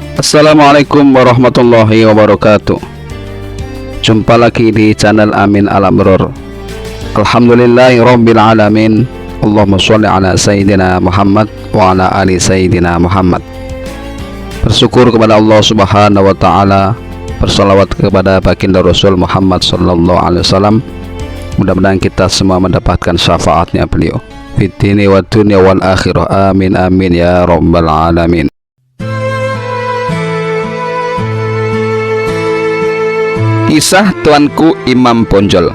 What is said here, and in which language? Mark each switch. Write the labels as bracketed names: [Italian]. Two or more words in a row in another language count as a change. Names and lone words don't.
[Arabic] السلام عليكم ورحمة الله وبركاته. [Indonesian] Jumpa lagi di channel Amin Al-Amrur. [Arabic] الحمد لله رب العالمين اللهم صل على سيدنا محمد وعلى آل سيدنا محمد. [Indonesian] Bersyukur kepada Allah [Arabic] سبحانه وتعالى, [Indonesian] bersalawat kepada baginda Rasul Muhammad [Arabic] صلى الله عليه وسلم. [Indonesian] Mudah-mudahan kita semua mendapatkan syafaatnya beliau [Arabic] في الدين والدنيا والآخرة. آمين آمين يا رب العالمين. [Indonesian] Kisah Tuanku Imam Bonjol.